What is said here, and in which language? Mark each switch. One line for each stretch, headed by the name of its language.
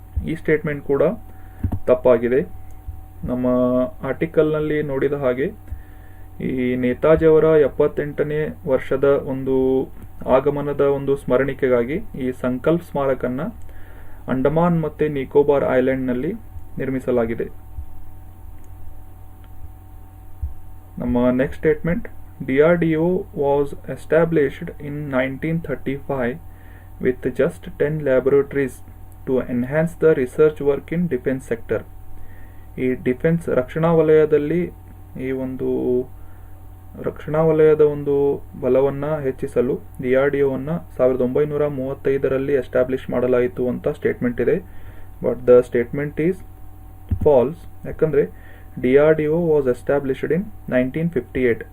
Kannada: ಈ ಸ್ಟೇಟ್ಮೆಂಟ್ ಕೂಡ ತಪ್ಪಾಗಿದೆ. ನಮ್ಮ ಆರ್ಟಿಕಲ್ನಲ್ಲಿ ನೋಡಿದ ಹಾಗೆ ಈ ನೇತಾಜಿಯವರ 78ನೇ ವರ್ಷದ ಒಂದು ಆಗಮನದ ಒಂದು ಸ್ಮರಣಿಕೆಗಾಗಿ ಈ ಸಂಕಲ್ಪ ಸ್ಮಾರಕನ್ನು ಅಂಡಮಾನ್ ಮತ್ತು ನಿಕೋಬಾರ್ ಐಲ್ಯಾಂಡ್ನಲ್ಲಿ ನಿರ್ಮಿಸಲಾಗಿದೆ.
English: ನಮ್ಮ next statement DRDO was established in 1935 with just 10 laboratories to enhance the research work in defense sector.
Kannada: ಈ ಡಿಫೆನ್ಸ್ ರಕ್ಷಣಾ ವಲಯದಲ್ಲಿ ಈ ಒಂದು ರಕ್ಷಣಾ ವಲಯದ ಒಂದು ಬಲವನ್ನು ಹೆಚ್ಚಿಸಲು DRDOವನ್ನು 1935ರಲ್ಲಿ ಎಸ್ಟಾಬ್ಲಿಷ್ ಮಾಡಲಾಯಿತು ಅಂತ ಸ್ಟೇಟ್ಮೆಂಟ್ ಇದೆ.
English: But the statement is false.
Kannada: ಯಾಕಂದರೆ
English: DRDO was established in 1958.